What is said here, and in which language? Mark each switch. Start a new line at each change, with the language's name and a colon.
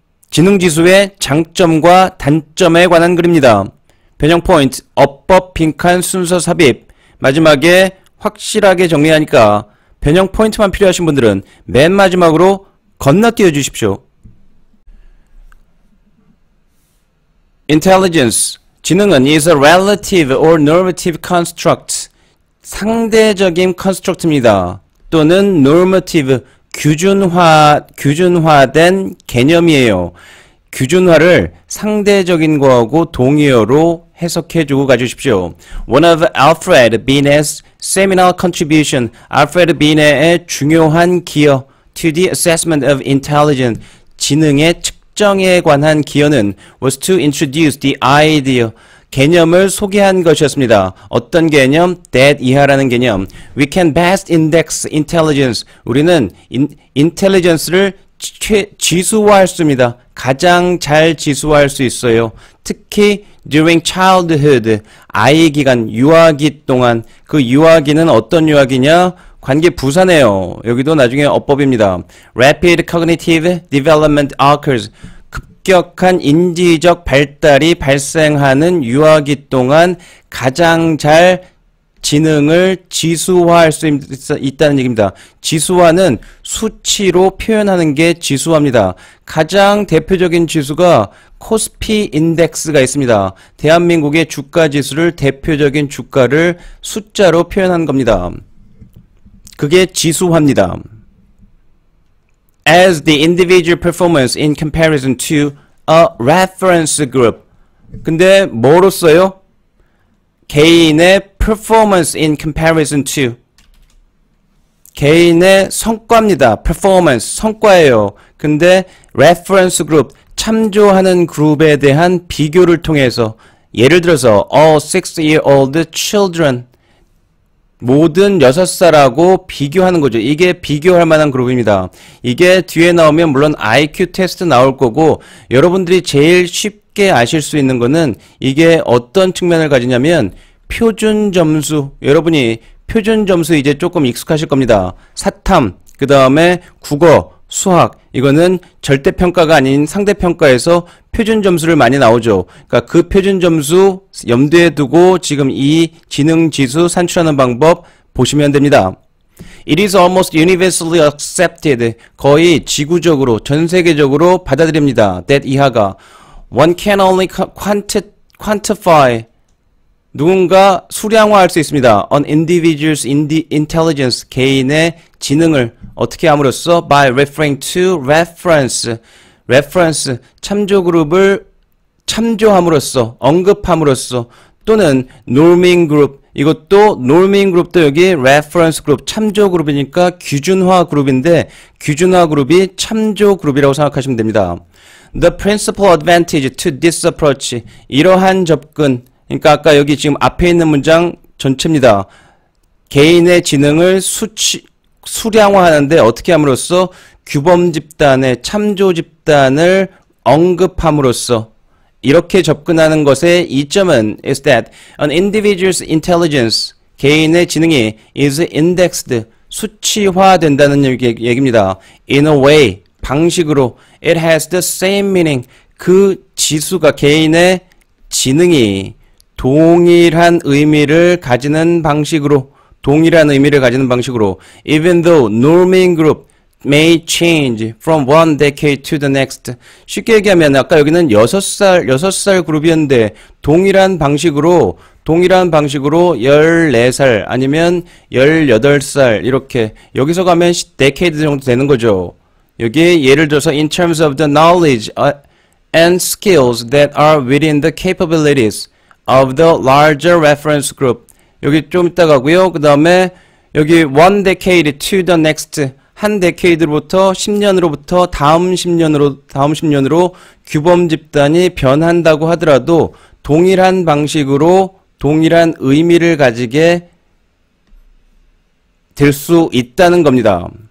Korean: 지능지수의 장점과 단점에 관한 글입니다. 변형 포인트, 어법, 빈칸, 순서 삽입. 마지막에 확실하게 정리하니까 변형 포인트만 필요하신 분들은 맨 마지막으로 건너뛰어 주십시오.
English: Intelligence,
Korean: 지능은
English: is a relative or normative construct,
Korean: 상대적인
English: construct입니다.
Korean: 또는 normative, 규준화된 개념이에요. 규준화를 상대적인 거하고 동의어로 해석해주고 가주십시오.
English: One of Alfred Binet's seminal contribution, Alfred Binet의
Korean: 중요한 기여
English: to the assessment of intelligence,
Korean: 지능의 측정에 관한 기여는
English: was to introduce the idea,
Korean: 개념을 소개한 것이었습니다. 어떤 개념? that 이하라는 개념.
English: We can best index intelligence.
Korean: 우리는 intelligence를 지수화할 수 있습니다. 가장 잘 지수화할 수 있어요. 특히
English: during childhood,
Korean: 아이 기간, 유아기 동안. 그 유아기는 어떤 유아기냐? 관계 부사네요. 여기도 나중에 어법입니다.
English: Rapid cognitive development occurs.
Korean: 급격한 인지적 발달이 발생하는 유아기 동안 가장 잘 지능을 지수화할 수 있다는 얘기입니다. 지수화는 수치로 표현하는 게 지수화입니다. 가장 대표적인 지수가 코스피 인덱스가 있습니다. 대한민국의 주가 지수를 대표적인 주가를 숫자로 표현한 겁니다. 그게 지수화입니다.
English: As the individual performance in comparison to a reference group.
Korean: 근데 뭐로써요? 개인의
English: performance in comparison to.
Korean: 개인의 성과입니다. performance, 성과예요. 근데
English: reference group,
Korean: 참조하는 그룹에 대한 비교를 통해서 예를 들어서
English: all 6-year-old children,
Korean: 모든 6살하고 비교하는 거죠. 이게 비교할 만한 그룹입니다. 이게 뒤에 나오면 물론 IQ 테스트 나올 거고 여러분들이 제일 쉽게 아실 수 있는 거는 이게 어떤 측면을 가지냐면 표준 점수. 여러분이 표준 점수 이제 조금 익숙하실 겁니다. 사탐, 그 다음에 국어, 수학, 이거는 절대평가가 아닌 상대평가에서 표준 점수를 많이 나오죠. 그러니까 그 표준 점수 염두에 두고 지금 이 지능지수 산출하는 방법 보시면 됩니다.
English: It is almost universally accepted.
Korean: 거의 지구적으로, 전 세계적으로 받아들입니다.
English: that
Korean: 이하가
English: one can only quantify.
Korean: 누군가 수량화할 수 있습니다.
English: An individual's intelligence,
Korean: 개인의 지능을 어떻게 함으로써
English: by referring to reference,
Korean: 참조 그룹을 참조함으로써, 언급함으로써 또는 norming group, 이것도 norming group도 여기 reference group, 참조 그룹이니까 규준화 그룹인데 규준화 그룹이 참조 그룹이라고 생각하시면 됩니다.
English: The principal advantage to this approach,
Korean: 이러한 접근, 그러니까 아까 여기 지금 앞에 있는 문장 전체입니다. 개인의 지능을 수량화하는데 어떻게 함으로써 규범 집단의 참조 집단을 언급함으로써 이렇게 접근하는 것의 이점은
English: is that an individual's intelligence,
Korean: 개인의 지능이
English: is indexed,
Korean: 수치화된다는 얘기입니다.
English: In a way,
Korean: 방식으로
English: it has the same meaning,
Korean: 그 지수가 개인의 지능이 동일한 의미를 가지는 방식으로
English: even though norming group may change from one decade to the next.
Korean: 쉽게 얘기하면 아까 여기는 6살 그룹이었는데 동일한 방식으로 14살 아니면 18살 이렇게 여기서 가면 decade 정도 되는 거죠.
English: 여기 예를 들어서 in terms of the knowledge and skills that are within the capabilities of the larger reference group.
Korean: 여기 좀 이따 가고요. 그 다음에 여기
English: one decade to the next,
Korean: 한 데케이드로부터 10년으로부터 다음 10년으로 규범 집단이 변한다고 하더라도 동일한 방식으로 동일한 의미를 가지게 될 수 있다는 겁니다.